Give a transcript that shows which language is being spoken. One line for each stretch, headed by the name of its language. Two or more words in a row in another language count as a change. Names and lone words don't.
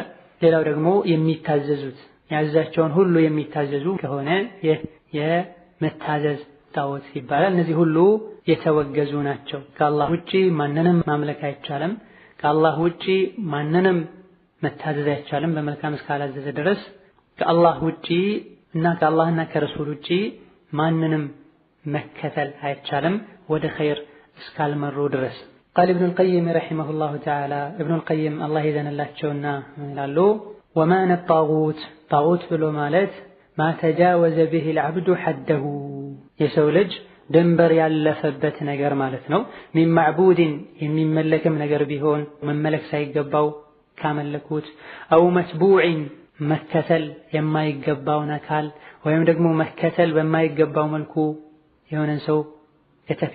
Amharic: ሌላው ደግሞ የሚታዘዙት ያዛቸውን ሁሉ የሚታዘዙ ከሆነ ይህ የመታዘዝ ጣዖት ይባላል። እነዚህ ሁሉ የተወገዙ ናቸው። ከአላህ ውጪ ማንንም ማምለክ አይቻልም። ከአላህ ውጪ ማንንም መታዘዝ አይቻልም በመልካም እስካላዘዘ ድረስ። ከአላህ ውጪ እና ከአላህና ከረሱል ውጪ ማንንም መከተል አይቻልም ወደ ኸይር እስካልመሩ ድረስ።
Arabic: قال ابن القيم رحمه الله تعالى ابن القيم الله
Amharic: ይዘንላቸውና ይላሉ:
Arabic: ومعنى الطاغوت طاغوت
Amharic: ብሎ ማለት
Arabic: ما تجاوز به العبد حده
Amharic: የሰው ልጅ ድንበር ያለፈበት ነገር ማለት ነው።
Arabic: من معبود
Amharic: የሚመለክም ነገር ቢሆን መመለክ ሳይገባው ካመለኩት
Arabic: أو متبوع
Amharic: መከተል የማይገባውን አካል ወይም ደግሞ መከተል በማይገባው መልኩ የሆነን ሰው